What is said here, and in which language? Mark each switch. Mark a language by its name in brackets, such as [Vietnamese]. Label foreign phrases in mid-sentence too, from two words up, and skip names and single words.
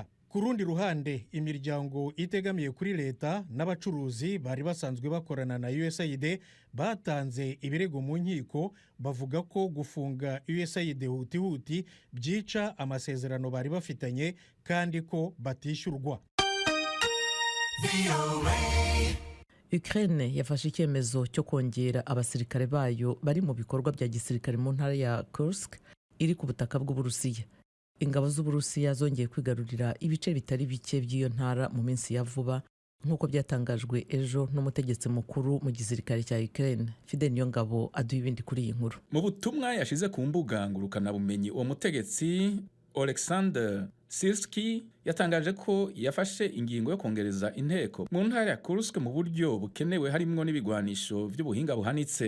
[Kinyarwanda] Ku rundi ruhande, imiryango itegamiye kuri leta n'abacuruzi bari basanzwe bakorana na USAID batanze ibirego mu nkiko, bavuga ko gufunga USAID huti byica amasezerano bari bafitanye kandi ko batishyurwa. Ukraine yafashe icyemezo cyo kongera abasirikare bayo bari mu bikorwa bya gisirikare mu ntara ya Kursk iri ku butaka bw'Uburusiya. Ingabo z'Uburusiya zongeye kwigarurira ibice bitari bike by'iyo ntara mu minsi ya vuba, nk'uko byatangajwe ejo n'umutegetsi mukuru mu gisirikare cya Ukraine. [Rundi] Fidel Niyongabo aduha ibindi kuri iyi nkuru. Mu butumwa yashize ku mbuga ngurukana bumenyi, uwo mutegetsi Oleksandr Sirski yatangaje ko yafashe ingingo yo kongereza inteko mu ntara ya Kursk mu buryo bukenewe, harimwo n'ibigwanisho by'ubuhinga buhanitse.